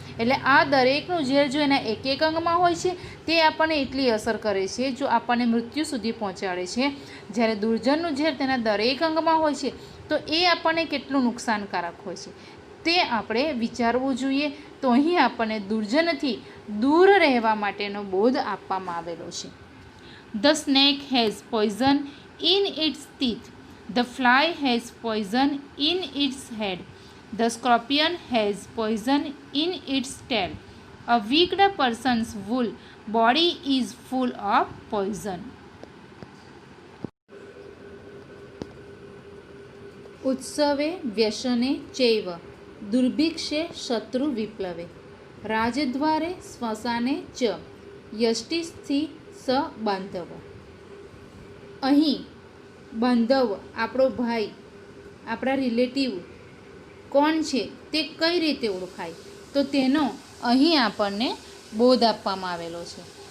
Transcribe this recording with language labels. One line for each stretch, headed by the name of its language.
Gujarati: એટલે આ દરેકનું ઝેર જો એના એક એક અંગમાં હોય છે, તે આપણને એટલી અસર કરે છે, જો આપણને મૃત્યુ સુધી પહોંચાડે છે. જ્યારે દુર્જનનું ઝેર તેના દરેક અંગમાં હોય છે, તો એ આપણને કેટલું નુકસાનકારક હોય છે તે આપણે વિચારવું જોઈએ. તો અહીં આપણને દુર્જનથી દૂર રહેવા માટેનો બોધ આપવામાં આવેલો છે.
English: The snake has poison in its teeth. The fly has poison in its head. The scorpion has poison in its tail. A wicked person's whole body is full of poison.
Sanskrit: ઉત્સવે વ્યસને ચૈવ દુર્ભિક્ષે શત્રુ વિપ્લવે રાજદ્વારે શ્મશાને ચ યષ્ટિથી સ બાંધવ.
Gujarati: અહીં બાંધવ આપણો ભાઈ, આપણા રિલેટિવ કોણ છે તે કઈ રીતે ઓળખાય, તો તેનો અહીં આપણને બોધ આપવામાં આવેલો છે.